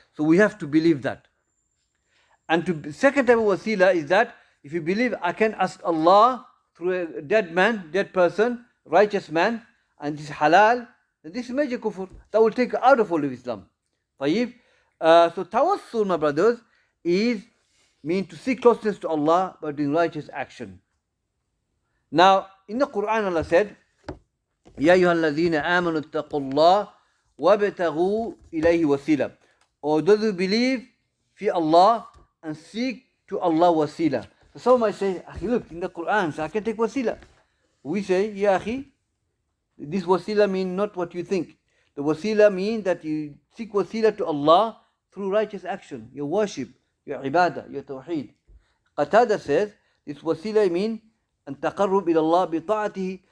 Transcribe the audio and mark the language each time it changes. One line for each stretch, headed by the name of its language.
English: So we have to believe that. And the second type of wasila is that if you believe I can ask Allah through a dead person, righteous man, and this is halal, then this is major kufr. That will take out of all of Islam.
Arabic: طيب?
English: So tawassul, my brothers, means to seek closeness to Allah by doing righteous action. Now, in the Quran, Allah said,
Arabic: يَا أَيُّهَا الَّذِينَ آمَنُوا اتَّقُوا اللَّهَ وَابْتَغُوا إِلَيْهِ وَسِيلًا.
English: Or those who believe, fear Allah, and seek to Allah wasila. So some might say, look, in the Quran, so I can take wasila. We say, Ya akhi, this wasila means not what you think. The wasila means that you seek wasila to Allah through righteous action, your worship, your ibadah, your tawheed. Qatada says, this wasila means
Arabic: أن تقرب إلى الله بطاعته,